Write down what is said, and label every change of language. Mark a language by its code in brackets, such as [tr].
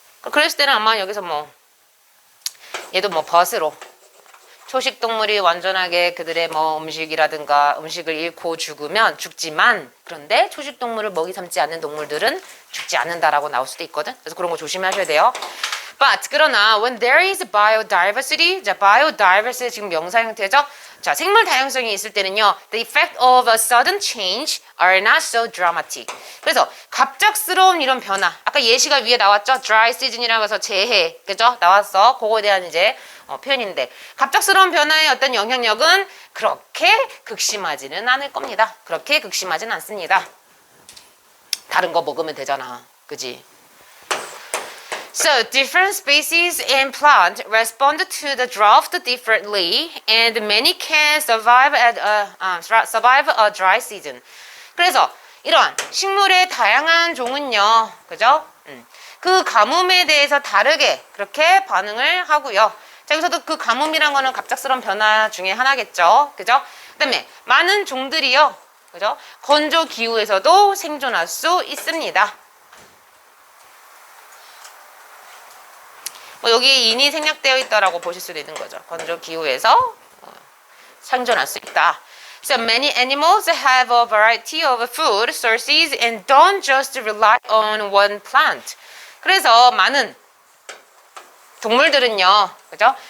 [ko] 그랬을 때는 아마 여기서 뭐 얘도 뭐 벗으로 초식 동물이 완전하게 그들의 뭐 음식이라든가 음식을 잃고 죽으면 죽지만, 그런데 초식 동물을 먹이 삼지 않는 동물들은 죽지 않는다라고 나올 수도 있거든. 그래서 그런 거 조심하셔야 돼요. [en] But [ko] 그러나 [en] when there is biodiversity, 자 biodiversity [ko] 지금 명사 형태죠. 자, 생물 다양성이 있을 때는요, [en] the effect of a sudden change are not so dramatic. [ko] 그래서 갑작스러운 이런 변화, 아까 예시가 위에 나왔죠. dry season이라고 해서 재해, 그죠? 나왔어. 그거에 대한 이제 표현인데, 갑작스러운 변화의 어떤 영향력은 그렇게 극심하지는 않을 겁니다. 그렇게 극심하지는 않습니다. 다른 거 먹으면 되잖아, 그지? [en] So, different species and plant respond to the drought differently, and many can survive a dry season. [ko] 그래서 이런 식물의 다양한 종은요, 그죠? 그 가뭄에 대해서 다르게 그렇게 반응을 하고요. 자, 여기서도 그 가뭄이란 거는 갑작스러운 변화 중에 하나겠죠, 그죠? 그다음에 많은 종들이요, 그죠? 건조 기후에서도 생존할 수 있습니다. 여기 인이 생략되어 있다라고 보실 수도 있는 거죠. 건조 기후에서 생존할 수 있다. [en] So many animals have a variety of food sources and don't just rely on one plant. [ko] 그래서 많은 동물들은요, 그죠?